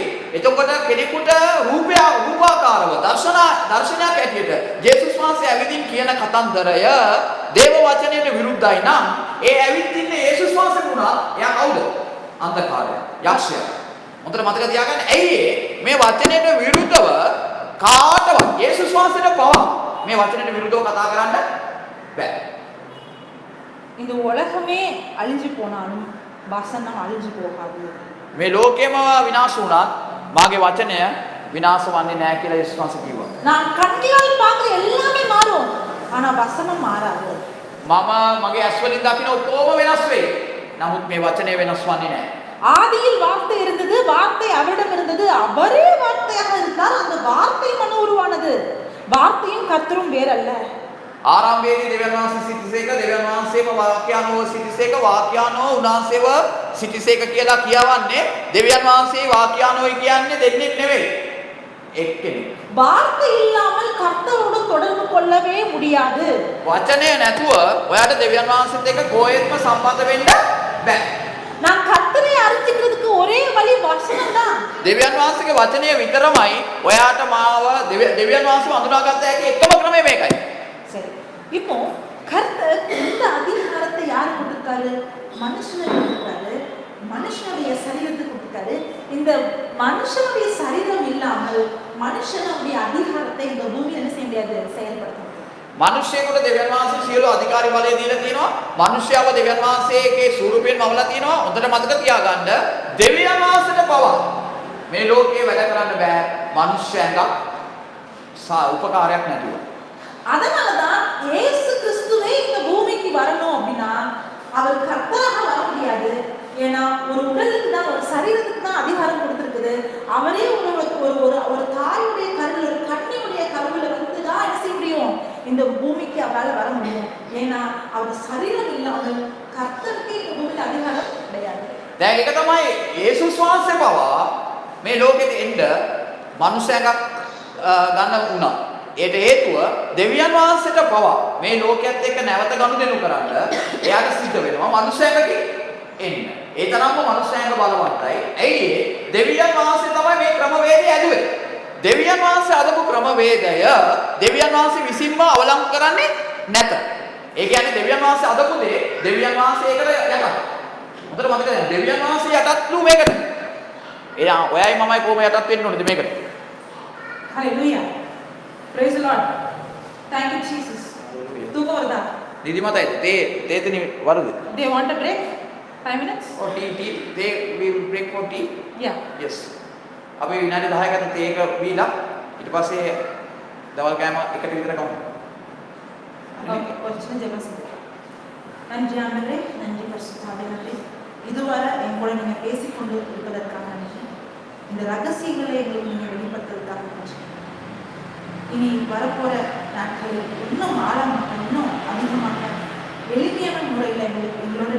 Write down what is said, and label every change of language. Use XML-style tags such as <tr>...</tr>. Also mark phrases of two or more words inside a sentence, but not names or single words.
<si>එතකොට කෙනෙකුට රූපාකාරව දර්ශනයක් ඇටියට ජේසුස් වහන්සේ ඇවිදින් කියන කතන්දරය දේව වචනයට විරුද්ධයි නම් ඒ ඇවිත් ඉන්නේ ජේසුස් වහන්සේ වුණා. එයා කවුද? අන්ධකාරය, යක්ෂයා. මොකද මතක තියාගන්න. ඇයි මේ වචනයට විරුද්ධව කාටවත් ජේසුස් වහන්සේට පවා මේ වචනයට විරුද්ධව කතා කරන්න බෑ.</si> <ta>இந்த உலகமே அழிஞ்சு போனாலும் வசனம் அழிஞ்சு போகாது.</ta> <si>මේ ලෝකෙම විනාශ වුණත් මාගේ වචනය විනාශ වන්නේ නැහැ කියලා යේසුස් වහන්සේ කිව්වා.</si> <ta>நான் கண்களால் பார்க்கிற எல்லாமே மாறும், ஆனா வசனம் மாறாது.</ta> <si>මම මගේ ඇස් වලින් දකින ඔක්කොම වෙනස් වෙයි. නමුත් මේ වචනය වෙනස් වන්නේ නැහැ.</si> <ta>ஆதியில் வார்த்தை இருந்தது, வார்த்தை அவரிடம் இருந்தது, அவரே வார்த்தையாக இருந்தார், அந்த வார்த்தை மனு உருவானது. வார்த்தையும் கர்த்தரும் வேறல்ல.</ta> <si>ආරම්භයේදී දෙවියන් වහන්සේ සිටිසේක, දෙවියන් වහන්සේම වාක්‍යානෝ සිටිසේක, වාක්‍යානෝ උන්වහන්සේව සිටිසේක කියලා කියවන්නේ දෙවියන් වහන්සේ වාක්‍යානෝයි කියන්නේ දෙන්නෙක් නෙවෙයි, එක්කෙනෙක්.</si> <ta>வார்த்தை இல்லாமல் கர்த்தரோடு தொடர்பு கொள்ளவே முடியாது.</ta> <si>වචනය නැතුව ඔයාට දෙවියන් වහන්සේත් එක්ක කොහෙත්ම සම්බන්ධ වෙන්න බෑ.</si> <ta>நான் கர்த்தரை அறிஞ்சிக்கிறதுக்கு ஒரே வழி வசனம் தான்.</ta> <si>දෙවියන් වහන්සේගේ වචනය විතරමයි ඔයාට මාව දෙවියන් වහන්සේව හඳුනාගත්ත හැකි එකම ක්‍රමය මේකයි.</si> <ta>சரி, இப்போ கர்த்தர் இந்த அதிகாரத்தை யார் கொடுத்தாரு? மனுஷனுக்கு கொடுத்தாரு, மனுஷனுடைய சரீரத்துக்கு கொடுத்தாரு. இந்த மனுஷனுடைய சரீரம் இல்லாமல் மனுஷனுடைய அதிகாரத்தை இந்த பூமியில் என்ன செய்ய முடியாது? செயல்படுத்த முடியாது.</ta> <si>මිනිස්සෙකුට දෙවියන් වහන්සේ සියලු අධිකාරී බලය දීලා තියෙනවා. මිනිස්යාව දෙවියන් වහන්සේගේ ස්වරූපයෙන් මවලා තියෙනවා. හොඳට මතක තියාගන්න දෙවියන් වහන්සේට පවා මේ ලෝකේ වැඩ කරන්න බෑ මිනිස්යන්ට උපකාරයක් නැතුව.</si> <ta>அதனாலதான் இயேசு கிறிஸ்துவே இந்த பூமிக்கு வரணும் அப்படின்னா அவர் கர்த்தராக வர முடியாது. ஏன்னா ஒரு உடலுக்கு தான், ஒரு சரீரத்துக்கு தான் அதிகாரம் கொடுத்திருக்குது. அவரே ஒரு தாயுடைய கருவில், ஒரு கன்னியுடைய கருவில் வந்து தான் என்ன செய்ய முடியும்? இந்த பூமிக்கு அவரால் வர முடியும். ஏன்னா அவர் சரீரம் இல்லாமல் கர்த்தருக்கு இந்த பூமியில் அதிகாரம் கிடையாது.</ta> <si>දැන් ඒක තමයි යේසුස් වහන්සේ පවා මේ ලෝකෙට එන්න මිනිසෙක් ගන්න වුණා. ඒට හේතුව දෙවියන් වහන්සේට පවා මේ ලෝකයේත් එක්ක නැවත ගනුදෙනු කරන්න එයාට සිද්ධ වෙනවා මිනිසෙක්ගේ එන්න. ඒ තරම්ම මිනිසෙක් බලවත්යි. ඇයි ඒ? දෙවියන් වහන්සේ තමයි මේ ක්‍රමවේදය ඇදුවේ. දෙවියන් වහන්සේ අදපු ක්‍රමවේදය දෙවියන් වහන්සේ විසින්ම අවලංගු කරන්නේ නැත. ඒ කියන්නේ දෙවියන් වහන්සේ අදපු දේ දෙවියන් වහන්සේ ඒකට යටත්. හොඳට මතක ගන්න. දෙවියන් වහන්සේ යටත්ලු මේකට. එයා ඔයයි මමයි කොහොම යටත් වෙන්න ඕනද මේකට?</si> <en>Hallelujah. Praise the Lord. Thank you Jesus.</en> <ta>தூக்கம் வருதா? නිදිමතයි. தேத்தண்ணி வருதா?</ta> <en>They want a break? 5 minutes? or tea they will break for tea. Yeah. Yes.</en> <si>අපි විනාඩි 10කට තේ එක බීලා ඊට පස්සේ දවල් කෑම එකට විතර කමු.</si> <ta>Okay. ஒரு சின்ன ஜெபம் செய்யுங்க. நன்றி ஆண்டவரே, நன்றி பரிசுத்தாவியானவரே. இதுவரை எங்களோட நீங்க பேசிக்கொண்டு இருப்பதற்காக நன்றி. இந்த ரகசியங்களை எங்களுக்கு நீங்க வெளிப்படுத்துவதற்காக நன்றி. இனி வரப்போற நாட்களில் இன்னும் ஆழமாக, இன்னும் அதிகமாக எளிமையான முறையில் எங்களுக்கு</ta>